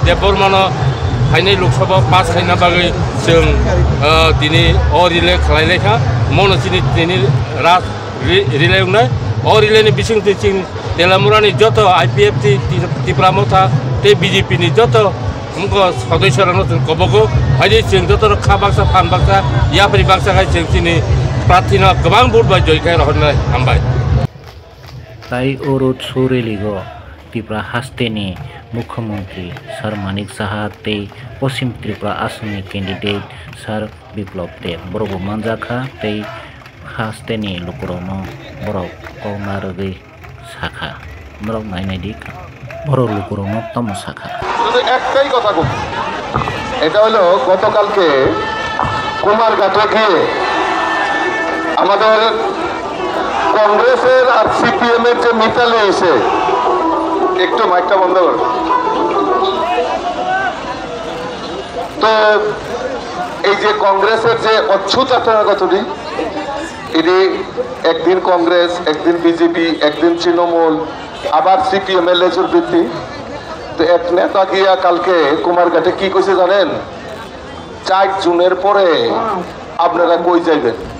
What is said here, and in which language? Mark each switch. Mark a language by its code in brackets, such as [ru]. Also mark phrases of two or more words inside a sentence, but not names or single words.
[trp] Debormano hainai Lok Sabha pass khaina bagai jeng tini o relay khlailekha mono sini tini ras relay ungnai o relay ni bising ticing Telamura ni joto IPFT Tipra Motha te BJP ni joto Mungko Sadasya rano kobogo aja jeng joto khabaksa phan baksa ya pari baksa kai jeng sini prathina kabang vote bai joy kai rohonai hambai Tai o [en] road show rally [trp] go Tipra hasteni Mukhyamantri Sar Manik Saha tei Poschim Tripura Assamni candidate Sar Biplop Deb borok manjakha tei hasteni lukurokno borok kongna rogui sakha borok nainai dik borok lukurokno tamo sakha [bn] শুধু একটাই কথা বলবো এটা হলো গতকালকে কুমারঘাটে গিয়ে আমাদের কংগ্রেসের আর সিপিএম এর যে মিতালে এসে একটু মাইকটা বন্ধ কর তো এই যে কংগ্রেসের যে অচ্যুতাচরণ কথাটি এটি একদিন কংগ্রেস একদিন বিজেপি একদিন তৃণমূল আবার সিপিএম এর লেজুর বৃত্তি তো এক নেতা গিয়া কালকে কুমারঘাটে কি কইছে জানেন 4 জুনের পরে আপনারা কই যাইবেন